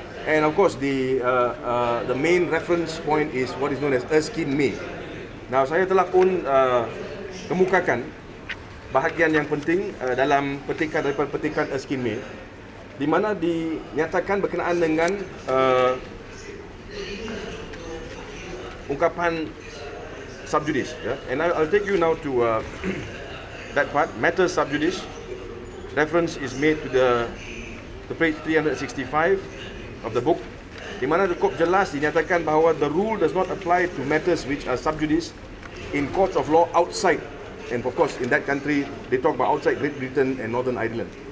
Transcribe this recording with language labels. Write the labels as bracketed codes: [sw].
[en] And of course the main reference point is what is known as Erskine May. Now, [ms] saya telah pun kemukakan bahagian yang penting dalam petikan daripada petikan Erskine May, di mana dinyatakan berkenaan dengan ungkapan subjudice. [en] Yeah? And I'll take you now to that part, matter subjudice. Reference is made to the page 365 of the book, di mana cukup jelas dinyatakan bahawa the rule does not apply to matters which are subjudice in courts of law outside, and of course in that country they talk about outside Great Britain and Northern Ireland.